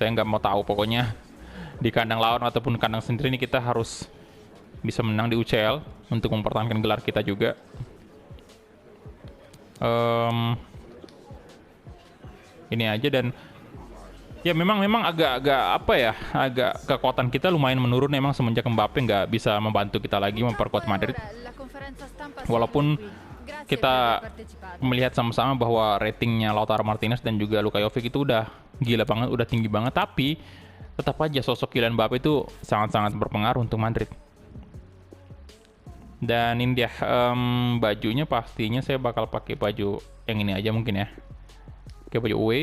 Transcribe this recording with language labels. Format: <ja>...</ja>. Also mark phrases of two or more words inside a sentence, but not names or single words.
<id>Saya nggak mau tahu, pokoknya di kandang lawan ataupun kandang sendiri ini kita harus bisa menang di UCL untuk mempertahankan gelar kita juga. Ini aja, dan ya memang agak kekuatan kita lumayan menurun emang semenjak Mbappe nggak bisa membantu kita lagi memperkuat Madrid.</id> <it>La conferenza stampa si</it> <id>Walaupun</id> <it>chiude qui. Grazie per</it> <id>kita</id> <it>aver partecipato.</it> <id>melihat sama-sama bahwa ratingnya Lautaro Martinez dan juga Luka Jovic itu udah gila banget, udah tinggi banget, tapi tetap aja sosok Kylian Mbappe itu sangat-sangat berpengaruh untuk Madrid. Dan ini dia bajunya, pastinya saya bakal pakai baju yang ini aja mungkin ya, kayak baju away.</id>